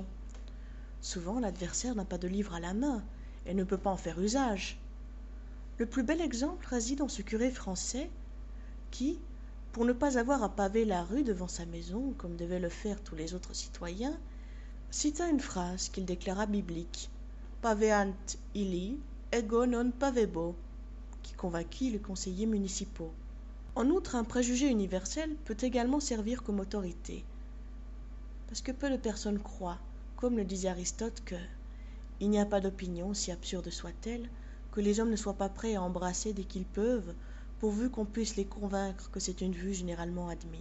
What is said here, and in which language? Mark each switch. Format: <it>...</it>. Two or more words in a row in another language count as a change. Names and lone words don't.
<fr>Souvent, l'adversaire n'a pas de livre à la main, et ne peut pas en faire usage. Le plus bel exemple réside en ce curé français qui, pour ne pas avoir à paver la rue devant sa maison, comme devaient le faire tous les autres citoyens, cita une phrase qu'il déclara biblique, «</fr> <la>Paveant illi, ego non pavebo</la> <fr>», qui convainquit les conseillers municipaux. En outre, un préjugé universel peut également servir comme autorité, parce que peu de personnes croient, comme le disait Aristote, que « il n'y a pas d'opinion, si absurde soit-elle, que les hommes ne soient pas prêts à embrasser dès qu'ils peuvent, pourvu qu'on puisse les convaincre que c'est une vue généralement admise.</fr>